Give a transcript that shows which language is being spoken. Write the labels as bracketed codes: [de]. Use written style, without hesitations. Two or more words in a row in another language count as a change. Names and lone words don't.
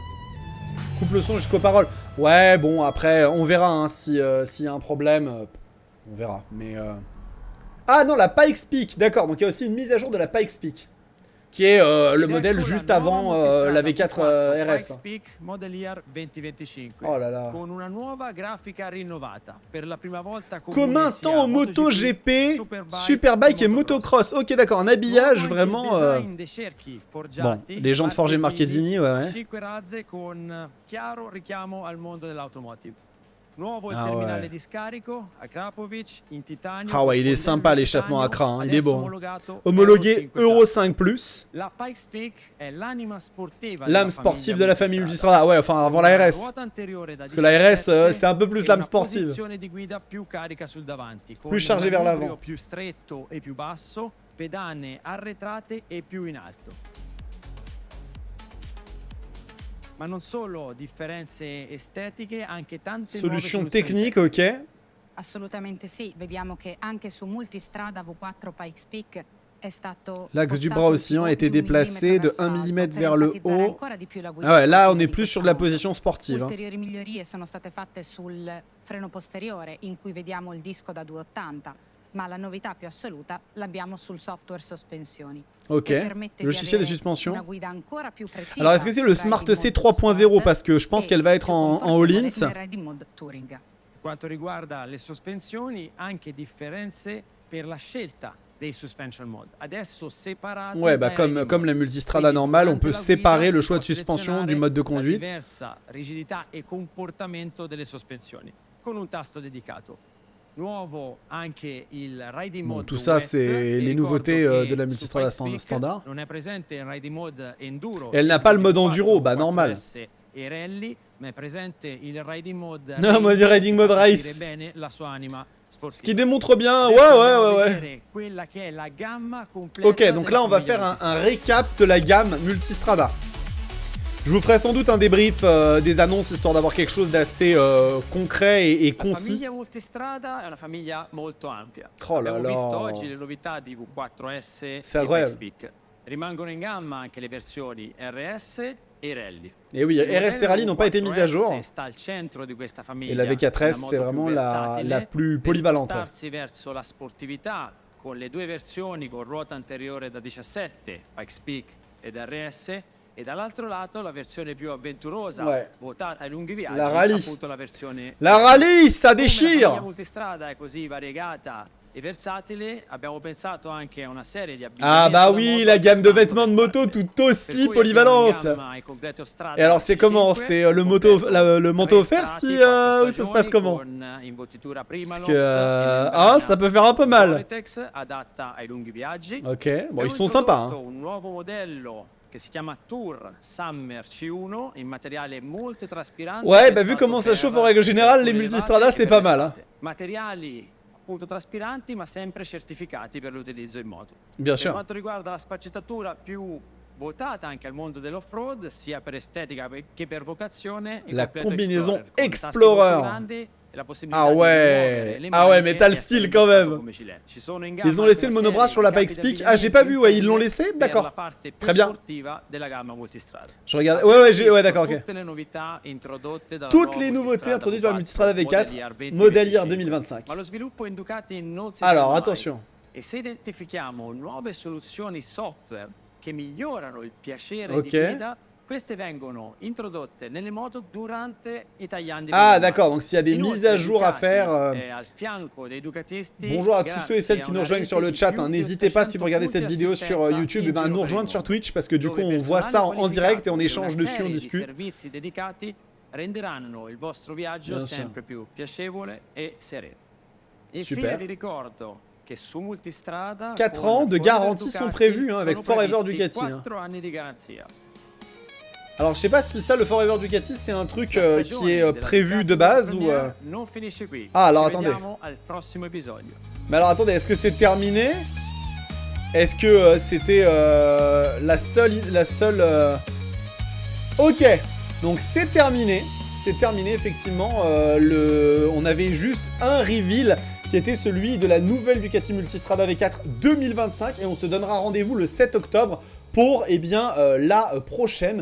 [fr] Coupe le son jusqu'aux paroles. Ouais, bon, après, on verra hein, s'il y a un problème. On verra, mais... Ah non, la Pikes Peak, d'accord. Donc il y a aussi une mise à jour de la Pikes Peak. Qui est le modèle juste avant la V4 RS. [en] Model Year 2025. [fr] Oh là là. [it] Con una nuova grafica rinnovata. Per la prima volta [fr] Comme un temps en MotoGP, Superbike et motocross. Ok, d'accord, un habillage vraiment... Bon, les gens de Forge et Marchesini, ouais. [it] 5 razze con chiaro richiamo al mondo dell'automotive. Nuovo il Ah terminale [fr] ouais. [it] di scarico a Krapovic in titanio. [fr] Ah ouais, il est [it] con [fr] sympa [it] modello [fr] l'échappement à [it] titanio, [fr] cran, hein, il est [it] adesso [fr] beau. Hein. [it] omologato [fr] Homologué [it] Euro [fr] Euro [it] 5+. [fr] 5+. [it] La Pikes Peak è l'anima sportiva [fr] L'âme sportive de la famille Multistrada. Ouais, enfin avant la RS. Parce que la RS, c'est un peu plus l'âme sportive. [it] Posizione di guida più carica sul davanti, con [fr] Plus chargé vers [it] manubrio [fr] l'avant. [it] più stretto e più basso, pedane arretrate e più in alto. Ma non solo differenze estetiche, anche tante [fr] Solution [it] nuove [fr] technique, ok. [it] Assolutamente sì, vediamo che anche su Multistrada V4 Pikes Peak è stato [fr] L'axe du [it] spostato [fr] bras [it] un [fr] oscillant a [it] pivot [fr] été [it] di 1 [fr] déplacé de [it] millimetro [fr] 1 [it] verso [fr] mm [it] l'alto [fr] vers [it] per [fr] le [it] enfatizzare [fr] haut. [it] ancora di più la guida [fr] Ah ouais, là on [it] sportiva [fr] est [it] di [fr] plus [it] questa [fr] sur de la [it] moto. [fr] position sportive. Hein. [it] Ulteriori migliorie sono state fatte sul freno posteriore, in cui vediamo il disco da 280, ma la novità più assoluta l'abbiamo sul software sospensioni. [fr] Ok, logiciel de suspension. Alors est-ce que c'est le Smart C 3.0 parce que je pense qu'elle va être en all-ins. [it] Quanto riguarda le sospensioni, anche differenze per la scelta dei [en] suspension mode. [it] Adesso separate. [fr] Ouais, bah comme la Multistrada normale, on peut séparer le choix de suspension du mode de conduite. [it] Diversa rigidità e comportamento delle sospensioni con un tasto dedicato. Nuovo anche il [en] riding mode. [fr] Bon, tout ça, c'est les nouveautés de la Multistrada standard. [it] Non è presente il [en] riding mode [it] enduro. [fr] Elle n'a pas le mode enduro, bah normal. [it] E rally, ma è presente il [en] riding mode. [fr] Non, moi, du [en] riding mode race. [it] Bene la sua anima sportiva. [fr] Ce qui démontre bien, ouais. [it] Quella che è la gamma completa. [fr] Ok, donc là on va faire un récap de la gamme Multistrada. Je vous ferai sans doute un débrief des annonces histoire d'avoir quelque chose d'assez concret et concis. [it] La famiglia Multistrada è una famiglia molto ampia. [fr] Oh là [it] Abbiamo [fr] là. [it] visto oggi le novità di V4S [fr] C'est [it] e [fr] incroyable. [it] Pikes Peak. Rimangono in gamma anche le versioni RS, e rally. [fr] Et oui, RS et Rally n'ont pas été mis à jour. [it] Sta al centro di questa famiglia. [fr] Et la V4S, [it] moto [fr] c'est [it] più [fr] vraiment la [it] versatile [fr] plus [it] per [fr] polyvalente. [it] spostarsi verso la sportività con le due versioni con ruota anteriore da 17, Pikes Peak ed RS, e dall'altro lato la versione più avventurosa, [fr] Ouais. [it] votata ai lunghi viaggi, [fr] La Rally. [it] appunto la versione [fr] La Rally, ça [it] Come la famiglia [fr] déchire! [it] multistrada è così variegata e versatile, abbiamo pensato anche a una serie di Ah abbigliamenti [fr] bah [it] da [fr] oui, [it] moto [fr] la gamme de [it] altrettanto [fr] vêtements de moto [it] versatile. [fr] tout [it] Per [fr] aussi [it] cui abbiamo in [fr] polyvalente. [it] gamma i completi Strada [fr] Et alors c'est comment? [it] 5, [fr] C'est le manteau offert si ou ça se passe comment? Parce que ah, ça peut faire un peu mal. [it] Vortex adatta ai lunghi viaggi. [fr] Ok, bon [it] Abbiamo [fr] ils sont sympas. [it] introdotto un nuovo modello che si chiama Tour Summer C1 in materiale molto traspirante. [fr] Ouais, bah vu [it] pensato [fr] comment ça [it] per [fr] chauffe en règle générale, les [it] temperature [fr] multistrada [it] elevate [fr] c'est [it] e [fr] pas [it] per [fr] mal. Hein. [it] l'estate. Materiali appunto traspiranti ma sempre certificati per l'utilizzo in moto. [fr] Bien [it] Per [fr] sûr. [it] quanto riguarda la sfaccettatura più votata anche al mondo dell'off-road, sia per estetica che per vocazione, il [fr] La [it] completo [fr] combinaison [it] con tasche [fr] Explorer. [it] molto grandi e la possibilità Ah di [fr] ouais. [it] rimuovere le [fr] Ah ouais, [it] maniche [fr] mais t'as le [it] e [fr] style [it] essere [fr] quand [it] indossato [fr] même. [it] come gilet. Ci sono in gamma [fr] Ils ont laissé [it] anche [fr] le [it] una [fr] monobras [it] serie [fr] sur la [it] di capi [fr] Pikes [it] di [fr] Peak. Ah, j'ai pas vu, ouais, ils l'ont [it] abbigliamento [fr] laissé? [it] per [fr] D'accord. [it] la parte più [fr] Très bien. [it] sportiva della gamma multistrada. [fr] Je regarde. [it] Abbiamo [fr] Ouais, [it] visto [fr] ouais, d'accord, ok. [it] tutte le novità introdotte dalla [fr] Toutes [it] nuova [fr] les nouveautés [it] Multistrada [fr] introduites par la [it] V4 [fr] Multistrada V4 [it] Model [en] Model Year [it] 2025. [fr] 2025. [it] Ma lo sviluppo in Ducati non si [fr] Alors, [it] ferma mai. [fr] attention. [it] E se identifichiamo nuove soluzioni software che migliorano il piacere [fr] Ok. [it] di guida, queste vengono introdotte nelle moto durante i tagliandi. Ah programmati. [fr] d'accord, donc s'il y a des [it] Inoltre, [fr] mises à jour à [it] Ducati [fr] faire... [it] è al fianco dei ducatisti. [fr] Bonjour à tous ceux et celles qui nous rejoignent sur le chat. Hein. N'hésitez pas, si vous regardez cette vidéo sur YouTube, et ben, à nous rejoindre sur Twitch parce que du coup on voit ça en direct et on échange dessus, on discute. [it] Servizi dedicati renderanno il vostro viaggio [fr] Bien sûr. [it] sempre più piacevole e sereno. Infine [fr] Super. [it] vi ricordo che su Multistrada [fr] 4 [it] con [fr] ans de [it] Forever [fr] garantie [it] Ducati [fr] sont prévus hein, avec [it] sono [fr] Forever [it] previsti [fr] Ducati. Hein. [it] 4 anni di garanzia. [fr] Alors je sais pas si ça, le Forever Ducati, c'est un truc [it] La [fr] qui [it] stagione [fr] est [it] della [fr] prévu [it] Ducati [fr] de base ou... [it] première non finisce qui. [fr] Ah, alors [it] Ci [fr] attendez. [it] vediamo al prossimo episodio. [fr] Mais alors attendez, est-ce que c'est terminé? Est-ce que c'était la seule... Ok, donc c'est terminé. C'est terminé effectivement. On avait juste un reveal qui était celui de la nouvelle Ducati Multistrada V4 2025 et on se donnera rendez-vous le 7 octobre pour eh bien, la prochaine.